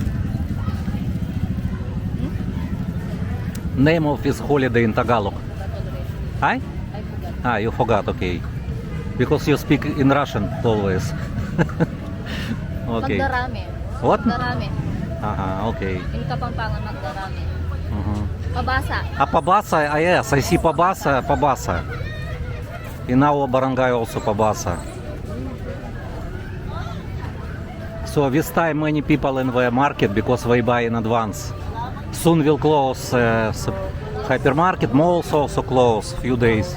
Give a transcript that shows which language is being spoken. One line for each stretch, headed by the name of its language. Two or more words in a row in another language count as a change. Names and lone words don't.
English: Name of this holiday in Tagalog? Forgot already. Hi? I forgot. You forgot, okay. Because you speak in Russian always. Okay. Magdarami. What? Magdarami. Okay. In Kapampangan, magdarami. Uh-huh. Pabasa. Pabasa, yes, I see Pabasa. In our barangay also Pabasa. So this time many people in the market because they buy in advance. Soon will close hypermarket, malls also close few days.